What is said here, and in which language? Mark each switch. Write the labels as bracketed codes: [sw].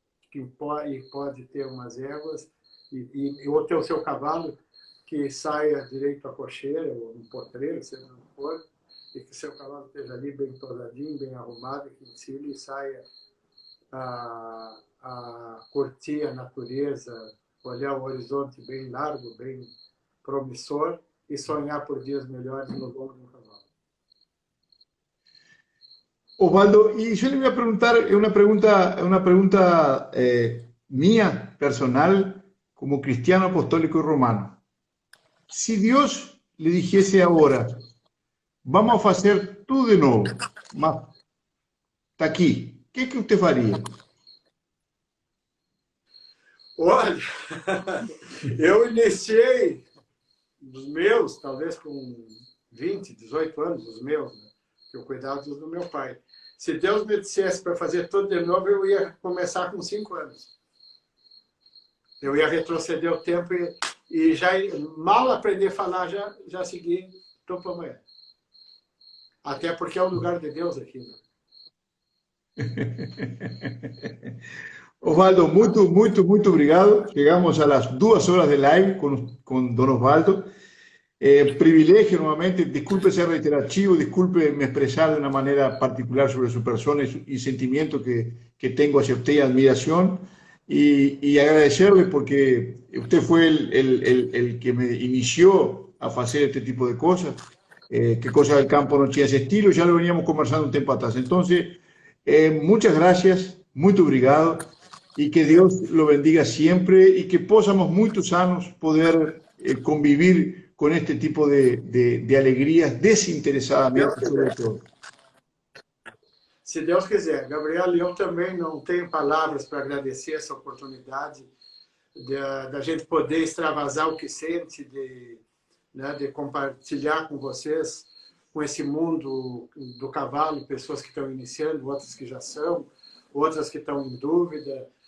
[pt] Que pode ter umas éguas ou ter o seu cavalo que saia direito à cocheira ou no potreiro, seja onde for, e que seu cavalo esteja ali bem tosadinho, bem arrumado, que ensine e saia a curtir a natureza, olhar o horizonte bem largo, bem promissor e sonhar por dias melhores no lombo de um cavalo. [es] Osvaldo, y yo le voy a preguntar una pregunta mía, personal, como cristiano apostólico y romano. Si Dios le dijese ahora, vamos a hacer todo de nuevo, mas está aquí, ¿qué que usted faria? [pt] Olha, eu iniciei dos meus, talvez com 20, 18 anos, os meus, né? Que eu cuidava dos do meu pai. Se Deus me dissesse para fazer tudo de novo, eu ia começar com 5 anos. Eu ia retroceder o tempo e já mal aprender a falar, já segui, estou para amanhã. Até porque é o lugar de Deus aqui, né? Osvaldo, muito obrigado. [es] Chegamos a las 2 horas de live con don Osvaldo. Privilegio nuevamente, disculpe ser reiterativo, disculpe me expresar de una manera particular sobre su persona y sentimiento que tengo hacia usted y admiración. Y agradecerle porque usted fue el que me inició a hacer este tipo de cosas, que Cosas del Campo no tiene ese estilo, ya lo veníamos conversando un tiempo atrás. Entonces, muchas gracias, [pt] muito obrigado, [es] y que Dios lo bendiga siempre y que possamos muchos años poder convivir con este tipo de alegrías desinteresadamente, sobre todo. [pt] Se Deus quiser. Gabriel, eu também não tenho palavras para agradecer essa oportunidade da gente poder extravasar o que sente, de compartilhar com vocês esse mundo do cavalo, pessoas que estão iniciando, outras que já são, outras que estão em dúvida.